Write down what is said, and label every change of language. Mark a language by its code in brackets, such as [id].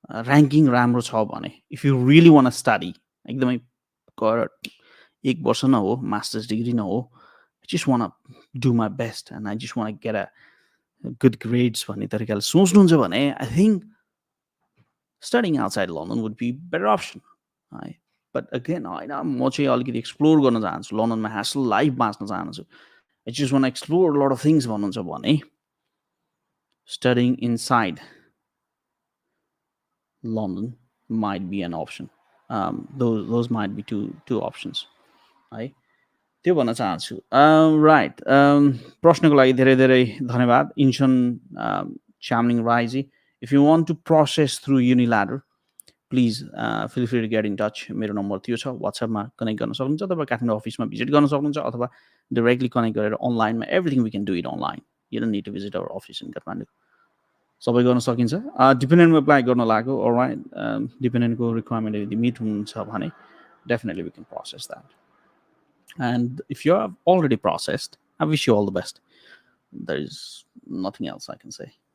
[ne] Ranking राम्रो छ भने [en] if you really want study, [ne] एकदमै एक वर्ष न हो, [en] master's degree न हो, I just want to do my best and I just want to get a good grades [ne] भन्ने तरिकाले सोच्नुहुन्छ भने [en] I think studying outside London would be a better option. Right? But again, [ne] होइन, म चाहिँ अलिकति एक्सप्लोर गर्न चाहन्छु, लन्डनमा ह्यासल लाइफ बाँच्न चाहन्छु. [en] I just want to explore a lot of things [ne] भन्नुहुन्छ भने [en] studying inside London might be an option. Those might be two options. [ne] है, त्यो भन्न चाहन्छु. राइट, प्रश्नको लागि धेरै धेरै धन्यवाद इन्सन च्यामलिङ राईजी. [en] If you want to process through UniLadder, please feel free to get in touch. [ne] मेरो नम्बर त्यो छ, वाट्सएपमा कनेक्ट गर्न सक्नुहुन्छ, तपाईँ काठमाडौँ अफिसमा भिजिट गर्न सक्नुहुन्छ, अथवा डाइरेक्टली कनेक्ट गरेर अनलाइनमा [en] Everything we can do it online. You don't need to visit our office in Kathmandu. [ne] सबै गर्न सकिन्छ. डिपेन्डेन्टमा एप्लाई गर्न लाग्यो, अलराइट, डिपेन्डेन्टको रिक्वायरमेन्ट यदि मिट हुन्छ भने [en] Definitely we can process that. And if you have already processed, I wish you all the best. There is nothing else I can say.